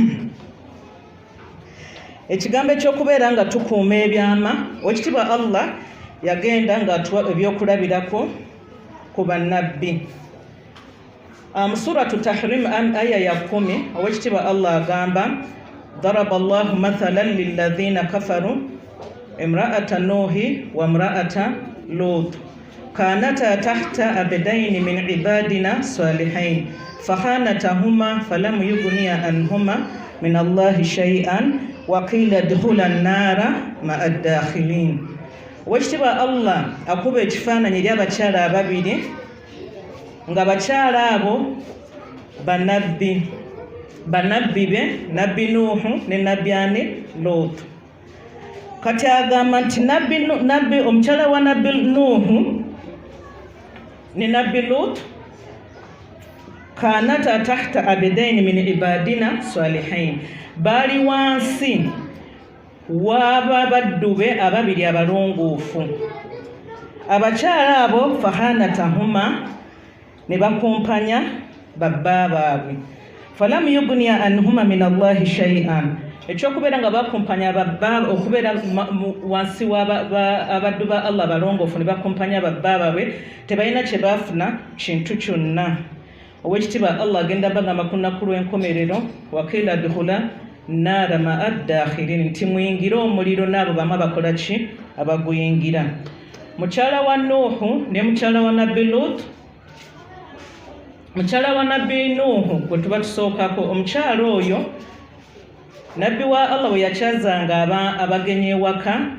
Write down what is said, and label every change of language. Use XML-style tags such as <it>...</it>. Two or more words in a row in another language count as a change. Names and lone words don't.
<lg>Ekigambo eky'okubeera nga tukuuma ebyama, owekitiibwa Allah yagenda ng'atuwa ebyokulabirako ku bannabbi. Mu suratu Tahrim aya ya 10 owekitiibwa Allah agamba</lg> <ar>ضرب الله مثلا للذين كفروا امرأة نوح وامرأة لوط كانتا تحت عبدين من عبادنا صالحين فخانتاهما فلم يغنيا عنهما من الله شيئا وقيل ادخلا النار مع الداخلين.</ar> <lg>Owekitiibwa Allah akuba ekifaananyi eri abakyala ababiri nga bakyala abo bannabbi be nabbi Nuhu ne nabbi ani Lut. Kati agamba nti omukyala wa nabbi Nuhu ne nabbi Lut</lg> <ar>كانتا تحت عبدين من عبادنا صالحين,</ar> <lg>baali wansi w'ababaddu be ababiri abalongoofu. abakyala abo fahanatahuma ne bakumpanya babba baabwe</lg> <ar>فلم يغنيا عنهما من الله شيئا</ar> <lg>ekyokubeera nga bakumpanya babba okubeera wansi abaddu ba Allah balongoofu ne bakumpanya babba baabwe tebalina kye baafuna kintu kyonna owekitiibwa Allah agenda bagamba ku nnaku lw'enkomerero</lg> <ar>وقيل ادخلا النار مع الداخلين</ar> <lg>nti muyingire omuliro n'abo bamu abakola ki abaguyingira mukyala wa Nuuhu ne mukyala wa Nabbi Lut mukyala wa Nabbi Nuuhu gwe tuba tusookako omukyala oyo Nabbi wa Allah bwe yakyazanga abagenyi ewaka</lg>